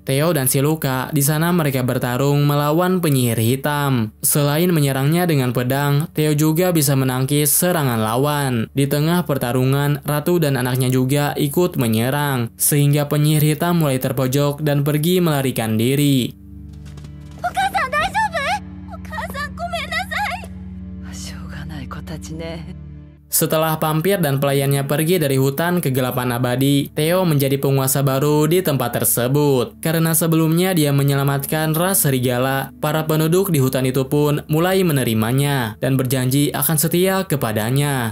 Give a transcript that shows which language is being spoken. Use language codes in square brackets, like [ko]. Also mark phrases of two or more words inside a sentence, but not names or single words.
[id] Theo dan Shiluka di sana mereka bertarung melawan penyihir hitam. Selain menyerangnya dengan pedang, Theo juga bisa menangkis serangan lawan. Di tengah pertarungan, ratu dan anaknya juga ikut menyerang, sehingga penyihir hitam mulai terpojok dan pergi melarikan diri. [ja] お母さん、大丈夫? Okasan, gomennasai. しょうがない子たちね. [id] Setelah vampir dan pelayannya pergi dari hutan kegelapan abadi, Theo menjadi penguasa baru di tempat tersebut. Karena sebelumnya dia menyelamatkan ras serigala, para penduduk di hutan itu pun mulai menerimanya dan berjanji akan setia kepadanya.